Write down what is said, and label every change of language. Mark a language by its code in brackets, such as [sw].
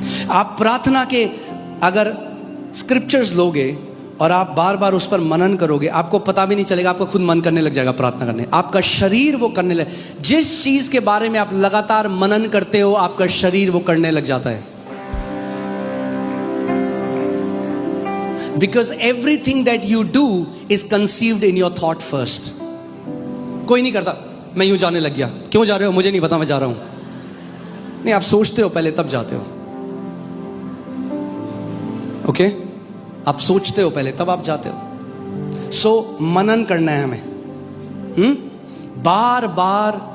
[hi] आप प्रार्थना के अगर स्क्रिप्चर्स लोगे और आप बार बार उस पर मनन करोगे, आपको पता भी नहीं चलेगा, आपको खुद मन करने लग जाएगा प्रार्थना करने। आपका शरीर वो करने लगे। जिस चीज के बारे में आप लगातार मनन करते हो, आपका शरीर वो करने लग जाता है। [en] Because everything that you do is conceived in your thought first. [hi] कोई नहीं करता मैं यूं जाने लग गया, क्यों जा रहे हो? मुझे नहीं पता, मैं जा रहा हूं। नहीं, आप सोचते हो पहले तब जाते हो। ओके? आप सोचते हो पहले तब आप जाते हो। सो मनन करना है हमें, बार बार।